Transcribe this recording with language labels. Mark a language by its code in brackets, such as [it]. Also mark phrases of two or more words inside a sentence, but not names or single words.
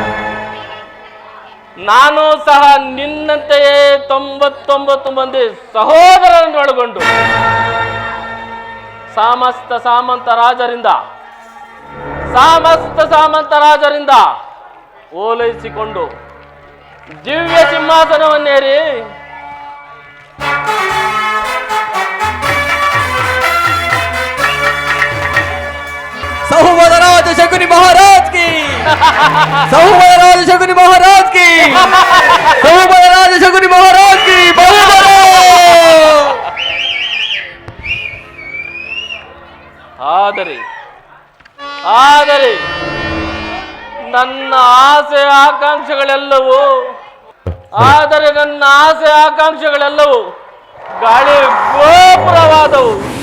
[kn] ನಾನು ಸಹ ನಿನ್ನಂತೆಯೇ 99 ಮಂದಿ ಸಹೋದರರನ್ನು ಒಳಗೊಂಡು ಸಮಸ್ತ ಸಾಮಂತ ರಾಜರಿಂದ ಓಲೈಸಿಕೊಂಡು ದಿವ್ಯ ಸಿಂಹಾಸನವನ್ನೇರಿ [hi] सहुवदराज शकुनि महाराज की, सहुवदराज शकुनि महाराज की, सहुवदराज शकुनि महाराज की [kn] ಆದರೆ ನನ್ನ ಆಸೆ ಆಕಾಂಕ್ಷೆಗಳೆಲ್ಲವೂ ಗಾಳಿ ಗೋಪುರವಾದವು.